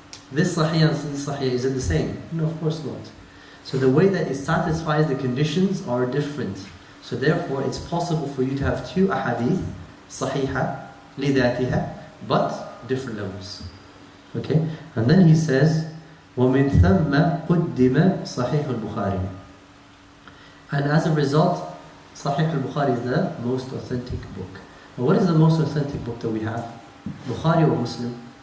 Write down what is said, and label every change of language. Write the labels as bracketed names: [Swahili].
[English] This sahih and this sahih, is it the same? No, of course not. So the way that it satisfies the conditions are different. So therefore it's possible for you to have 2 ahadith sahiha lidatiha, but different levels. Okay? And then he says [Arabic] وَمِن ثَمَّ قُدِّمَ صَحِيحُ الْبُخَارِ. [English] And as a result, Sahih al-Bukhari is the most authentic book. Now what is the most authentic book that we have? Bukhari or Muslim?